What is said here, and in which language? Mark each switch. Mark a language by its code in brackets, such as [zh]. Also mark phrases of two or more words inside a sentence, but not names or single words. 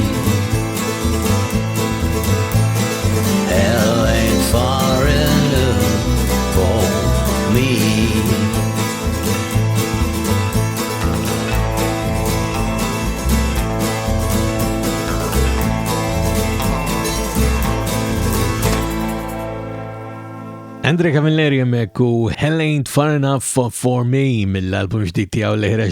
[en] Hell ain't far enough for me. [mt] Andre Camilleri jemmek u Hell Ain't Far Enough For Me mill-album ġdid tiegħu li ħireġ